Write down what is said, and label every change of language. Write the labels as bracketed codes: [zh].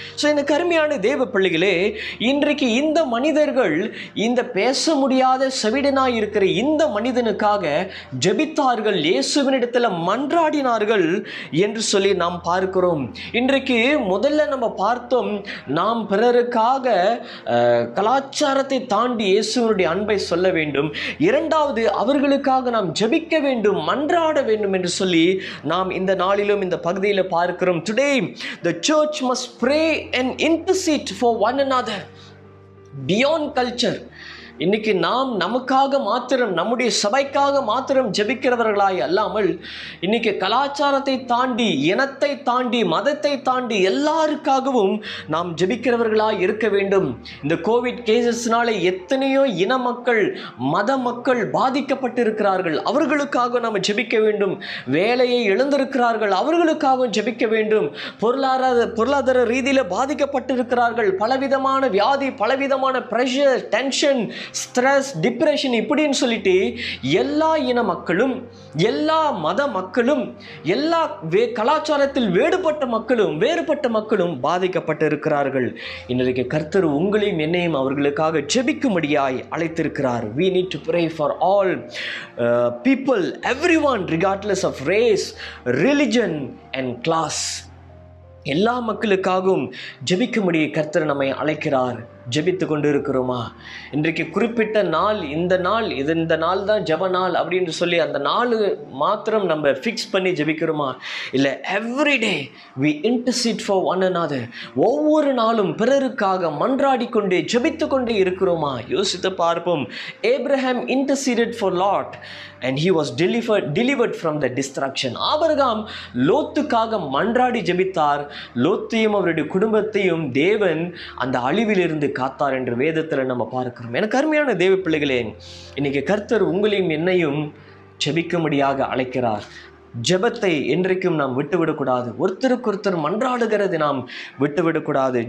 [ta] So இந்த கருமையான தேவ பிள்ளைகளே, இன்றைக்கு இந்த மனிதர்கள் இந்த பேச முடியாத செவிடனாய் இருக்கிற இந்த மனிதனுக்காக ஜெபித்தார்கள், இயேசுவினிடத்தில் மன்றாடினார்கள் என்று சொல்லி நாம் பார்க்கிறோம். இன்றைக்கு முதல்ல நம்ம பார்த்தோம், நாம் பிறருக்காக கலாச்சாரத்தை தாண்டி இயேசுவினுடைய அன்பை சொல்ல வேண்டும். இரண்டாவது, அவர்களுக்காக நாம் ஜெபிக்க வேண்டும், மன்றாட வேண்டும் என்று சொல்லி நாம் இந்த நாளிலும் இந்த பகுதியில் பார்க்கிறோம். [en] Today the church must pray and intercede for one another beyond culture. [ta] இன்னைக்கு நாம் நமக்காக மாத்திரம், நம்முடைய சபைக்காக மாத்திரம் ஜெபிக்கிறவர்களாய் அல்லாமல், இன்னைக்கு கலாச்சாரத்தை தாண்டி, இனத்தை தாண்டி, மதத்தை தாண்டி எல்லாருக்காகவும் நாம் ஜெபிக்கிறவர்களாய் இருக்க வேண்டும். இந்த கோவிட் கேசஸ்னால எத்தனையோ இன மக்கள், மத மக்கள் பாதிக்கப்பட்டிருக்கிறார்கள், அவர்களுக்காக நாம் ஜெபிக்க வேண்டும். வேலையை இழந்திருக்கிறார்கள், அவர்களுக்காகவும் ஜெபிக்க வேண்டும். பொருளாதார ரீதியில் பாதிக்கப்பட்டிருக்கிறார்கள், பலவிதமான வியாதி, பலவிதமான பிரஷர், டென்ஷன், ஸ்ட்ரெஸ், டிப்ரெஷன் இப்படின்னு சொல்லிட்டு எல்லா இன மக்களும், எல்லா மத மக்களும், எல்லா கலாச்சாரத்தில் வேறுபட்ட மக்களும் பாதிக்கப்பட்டு இருக்கிறார்கள். இன்றைக்கு கர்த்தர் உங்களையும் என்னையும் அவர்களுக்காக ஜெபிக்கும்படியாய் அழைத்திருக்கிறார். [en] We need to pray for all people, everyone regardless of race, religion and class. [ta] எல்லா மக்களுக்காகவும் ஜெபிக்கும்படி கர்த்தர் நம்மை அழைக்கிறார். ஜெபித்து கொண்டு இருக்கிறோமா? இன்றைக்கு குறிப்பிட்ட நாள், இந்த நாள் தான் ஜெப நாள் அப்படின்னு சொல்லி அந்த நாள் மாத்திரம் நம்ம ஃபிக்ஸ் பண்ணி ஜெபிக்கிறோமா? இல்லை, [en] Everyday we intercede for one another. [ta] ஒவ்வொரு நாளும் பிறருக்காக மன்றாடி கொண்டே ஜெபித்து கொண்டே இருக்கிறோமா? யோசித்து பார்ப்போம். [en] Abraham interceded for Lot and he was delivered from the destruction. [ta] Abraham லோத்துக்காக மன்றாடி ஜெபித்தார். லோத்தையும் அவருடைய குடும்பத்தையும் தேவன் அந்த அழிவிலிருந்து காத்தார் என்று வேதத்தில் நம்ம பார்க்கிறோம். எனக்கு அருமையான தேவ பிள்ளைகளே, இன்னைக்கு கர்த்தர் உங்களையும் என்னையும் ஜெபிக்கும்படியாக அழைக்கிறார். ஜெபத்தை என்றைக்கும் நாம் விட்டுவிடக்கூடாது. ஒருத்தருக்கு ஒருத்தர் மன்றாடுகிறது நாம் விட்டுவிடக்கூடாது.